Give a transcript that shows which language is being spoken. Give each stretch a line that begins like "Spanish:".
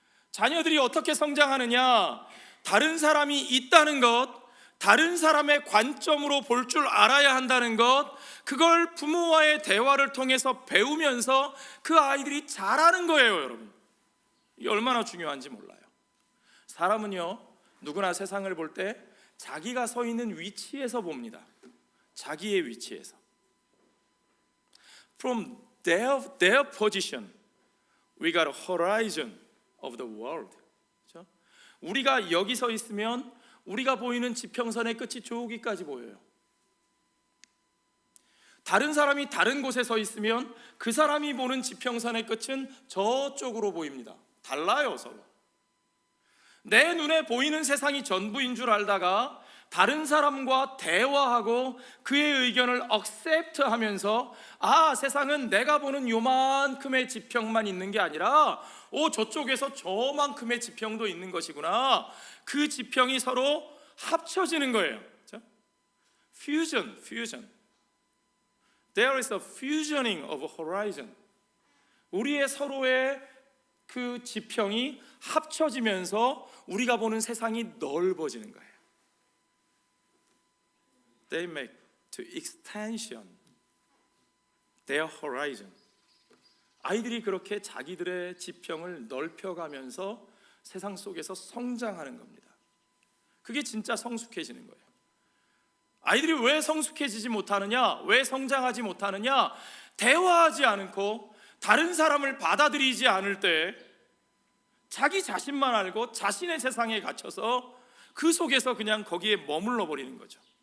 Korean: 자녀들이 어떻게 성장하느냐, 다른 사람이 있다는 것, 다른 사람의 관점으로 볼 줄 알아야 한다는 것, 그걸 부모와의 대화를 통해서 배우면서 그 아이들이 잘하는 거예요. 여러분, 이게 얼마나 중요한지 몰라요. 사람은요, 누구나 세상을 볼 때 자기가 서 있는 위치에서 봅니다. 자기의 위치에서.
English: From their position, we got a horizon of the world.
Korean: 그렇죠? 우리가 여기 서 있으면 우리가 보이는 지평선의 끝이 저기까지 보여요. 다른 사람이 다른 곳에 서 있으면 그 사람이 보는 지평선의 끝은 저쪽으로 보입니다. 달라요, 서로. 내 눈에 보이는 세상이 전부인 줄 알다가 다른 사람과 대화하고 그의 의견을 accept 하면서 세상은 내가 보는 요만큼의 지평만 있는 게 아니라 저쪽에서 저만큼의 지평도 있는 것이구나, 그 지평이 서로 합쳐지는 거예요. 그렇죠? Fusion.
English: There is a fusioning of a horizon.
Korean: 우리의 서로의 그 지평이 합쳐지면서 우리가 보는 세상이 넓어지는 거예요.
English: They make to extension their horizon.
Korean: 아이들이 그렇게 자기들의 지평을 넓혀가면서 세상 속에서 성장하는 겁니다. 그게 진짜 성숙해지는 거예요. 아이들이 왜 성숙해지지 못하느냐, 왜 성장하지 못하느냐, 대화하지 않고 다른 사람을 받아들이지 않을 때 자기 자신만 알고 자신의 세상에 갇혀서 그 속에서 그냥 거기에 머물러 버리는 거죠.